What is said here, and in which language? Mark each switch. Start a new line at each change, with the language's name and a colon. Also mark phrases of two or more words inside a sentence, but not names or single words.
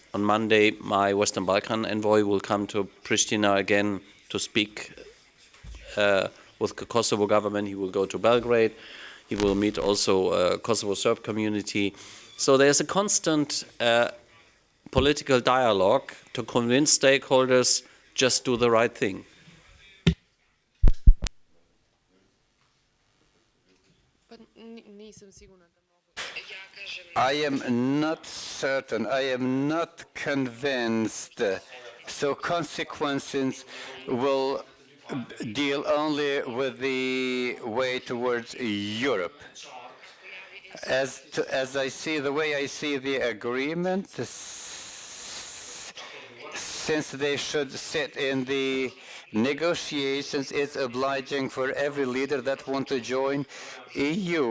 English: On Monday, my Western Balkan envoy will come to Pristina again to speak with the Kosovo government. He will go to Belgrade. He will meet also Kosovo Serb community. So there's a constant political dialogue to convince stakeholders just do the right thing.
Croatian: Pa nisam sigurna da mogu. Ja kažem...
English: I am not certain, I am not convinced. So consequences will deal only with the way towards Europe. As I see, the way I see the agreement, since they should sit in the negotiations, it's obliging for every leader that wants to join EU.